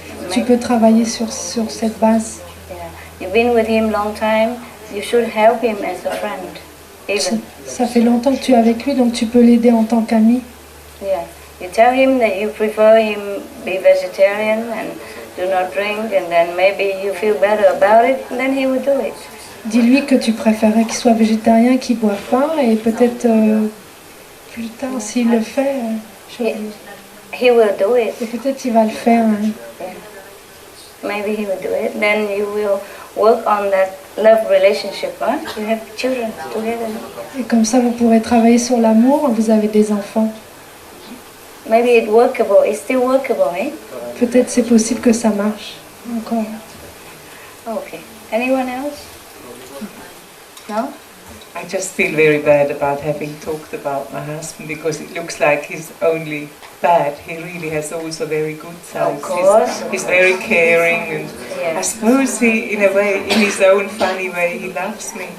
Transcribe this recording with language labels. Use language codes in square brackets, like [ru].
[fr] Tu peux travailler sur cette base. [en] Yeah. You've been with him long time. You should help him as a friend. Even. [fr] Ça fait longtemps que tu es avec lui, donc tu peux l'aider en tant qu'ami. [en] Yeah. You tell him that you prefer him be vegetarian and do not drink, and then maybe you feel better about it, and then he will do it. [fr] Dis-lui que tu préférais qu'il soit végétarien, qu'il ne boive pas, et peut-être plus tard, s'il le fait, [en] he will do it. [fr] Et peut-être il va le faire. [en] Yeah. Maybe he will do it. Then you will work on that love relationship. Huh? You have children together. [fr] Et comme ça, vous pourrez travailler sur l'amour. Vous avez des enfants. [en] Maybe it's workable. It's still workable, eh? [fr] Peut-être c'est possible que ça marche encore. [en] Okay. Anyone else? No? I just feel very bad about having talked about my husband because it looks like he's only bad. He really has also very good sides. Of course. He's very caring, and I suppose he, in a way, in his own funny way, he loves me.